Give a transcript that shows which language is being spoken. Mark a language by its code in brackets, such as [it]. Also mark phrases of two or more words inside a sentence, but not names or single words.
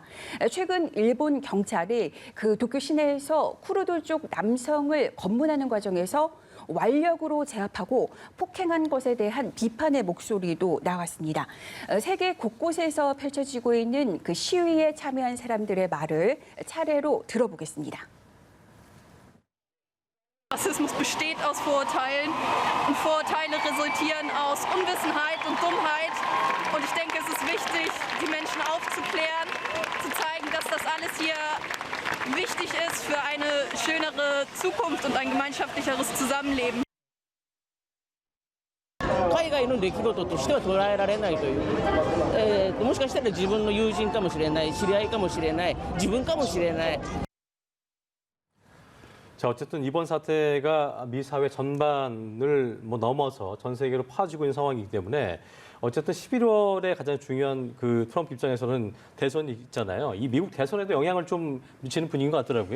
[ko] 최근 일본 경찰이 그 도쿄 시내에서 쿠르드 쪽 남성을 검문하는 과정에서 완력으로 제압하고 폭행한 것에 대한 비판의 목소리도 나왔습니다. 세계 곳곳에서 펼쳐지고 있는 그 시위에 참여한 사람들의 말을 차례로 들어보겠습니다. [de] Rassismus besteht aus Vorurteilen und Vorurteile resultieren aus Unwissenheit und Dummheit. Und ich denke, es ist wichtig, die Menschen aufzuklären, zu zeigen, dass das alles hier wichtig ist für eine schönere Zukunft und ein gemeinschaftlicheres Zusammenleben. [ja] 海外の出来事としては捉えられないという、もしかしたら自分の友人かもしれない、知り合いかもしれない、自分かもしれない。 [ko] 자, 어쨌든 이번 사태가 미 사회 전반을 넘어서 전 세계로 퍼지고 있는 상황이기 때문에 어쨌든 11월에 가장 중요한 그 트럼프 입장에서는 대선이 있잖아요. 이 미국 대선에도 영향을 좀 미치는 분위기인 것 같더라고요.